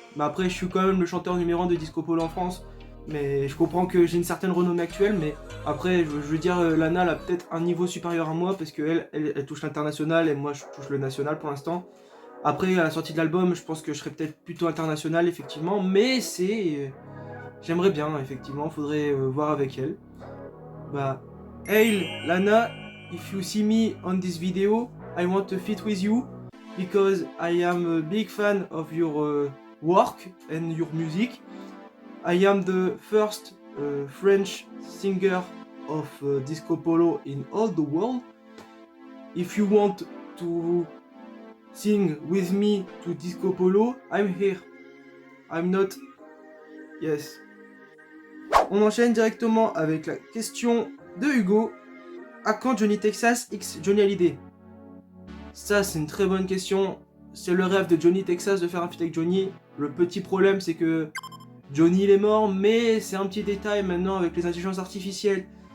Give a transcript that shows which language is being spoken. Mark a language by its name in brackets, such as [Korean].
[French] Bah après, je suis quand même le chanteur numéro 1 de Disco Polo en France. Mais je comprends que j'ai une certaine renommée actuelle, mais après, je veux dire, Lana, elle a peut-être un niveau supérieur à moi, parce qu'elle elle touche l'international, et moi, je touche le national pour l'instant. Après, à la sortie de l'album, je pense que je serais peut-être plutôt international, effectivement, mais c'est... j'aimerais bien, effectivement, faudrait voir avec elle. [English] Bah, hey, Lana, if you see me on this video, I want to fit with you because I am a big fan of your work and your music. I am the first French singer of disco polo in all the world. If you want to sing with me to disco polo, I'm here. I'm not. Yes. [French] On enchaîne directement avec la question de Hugo. À quand Johnny Texas x Johnny Hallyday? Ça, c'est une très bonne question. C'est le rêve de Johnny Texas de faire un feat avec Johnny. Le petit problème, c'est que Johnny il est mort, mais c'est un petit détail maintenant avec les intelligences artificielles.